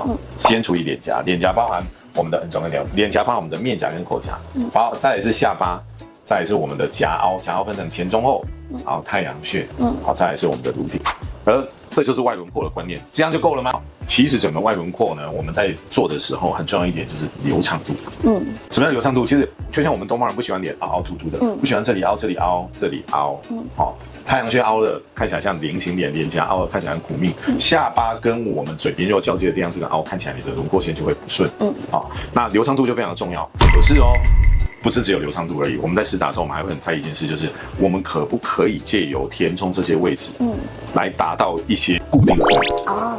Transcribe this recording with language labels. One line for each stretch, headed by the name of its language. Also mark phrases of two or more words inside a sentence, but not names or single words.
Chinese: 先處理臉頰，臉頰包含我們的臉頰包含我們的面頰跟口頰，好，再來是下巴，再來是我們的頰凹，頰凹分成前中後，好，太陽穴，好，再來是我們的顱頂。而這就是外輪廓的觀念，這樣就夠了嗎？其實整個外輪廓呢，我們在做的時候很重要一點就是流暢度。什麼叫流暢度？其實就像我們東方人不喜歡臉凹凹凸凸的，不喜歡這裡凹這裡凹這裡凹，好，太陽穴凹的看起來像菱形臉，臉頰凹的看起來很苦命，下巴跟我們嘴邊肉交接的地方這個凹看起來你的輪廓線就會不順。好，那流暢度就非常的重要。可是哦，不是只有流暢度而已，我們在施打的時候，我們還會很在意一件事，就是我們可不可以借由填充這些位置，來達到一些固定的作用。